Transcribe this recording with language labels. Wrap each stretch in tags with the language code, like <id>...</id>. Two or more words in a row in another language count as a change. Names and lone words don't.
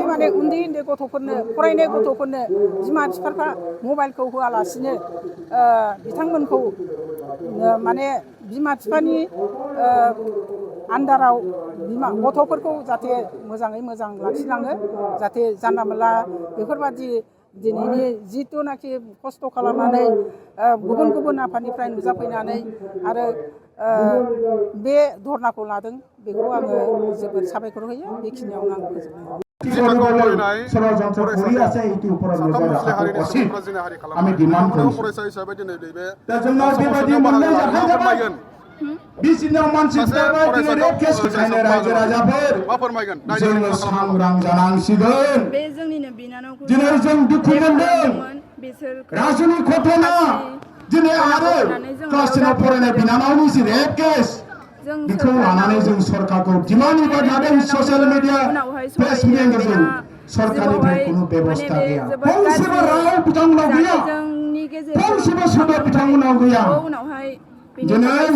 <brx>माने उन्दै उन्दै गथ'फोरनो फरायनाय गथ'फोरनो बिमा बिफाफ्रा मबाइलखौ होआलासिनो बिथांमोनखौ माने बिमा बिफानि आन्दाराव गथ'फोरखौ जाहाथे मोजाङै मोजां लाखिलाङो जाहाथे जानला मोनला बेफोरबादि दिनैनि जिथुनाखि खस्थ' खालामनानै गुबुन गुबुन आफादनिफ्राय नुजाफैनानै आरो बे धरनाखौ लादों बेखौ आङो जोबोद साबायखर होयो बेखिनियावनो आं फोजोबनाय</brx> <as>আমি ডিমান্ড কৰিছো</as> <brx>बेबायदि मोननै जाथाय जाबाय बिसिनाव मानसि बुथारबाय दिनै</brx> <en>rape case</en> <brx>ओंखायनो रायजो राजाफोर जोङो सांग्रां जानांसिगोन बे जोंनिनो बिनानावखौ दिनै जों दुखु मोनदों राजुनि घटना दिनै आरो क्लास 10 फरायनाय बिनानावनि जि</brx> <en>rape case</en> <brx>बेखौ लानानै जों सरकारखौ डिमान्ड होबाय थादों</brx> <en>social media Facebook</en> <brx>गेजेरजों सरकारनिफ्राय कोनो बेबस्था गैया फंसेबो राव बिथांमोनाव गैया फंसेबो सोदोब बिथांमोनाव गैया दिनै</brx>